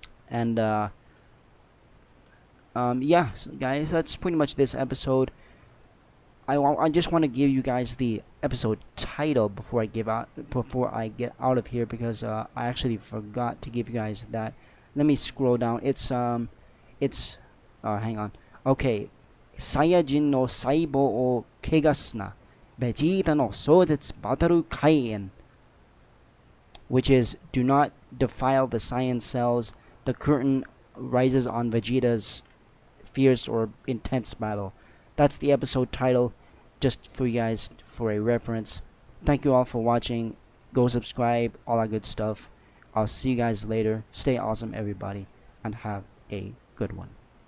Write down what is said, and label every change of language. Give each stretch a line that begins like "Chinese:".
English: And yeah, so guys, that's pretty much this episode. I just want to give you guys the episode title before I get out of here, because I actually forgot to give you guys that. Let me scroll down. It's hang on. Okay.
Japanese: サイヤ人の細胞を汚すな。ベジータの壮絶バトル開演.
English: Which is, do not defile the Saiyan cells. The curtain rises on Vegeta's fierce or intense battle. That's the episode title, just for you guys for a reference. Thank you all for watching. Go subscribe, all that good stuff. I'll see you guys later. Stay awesome, everybody, and have a good one.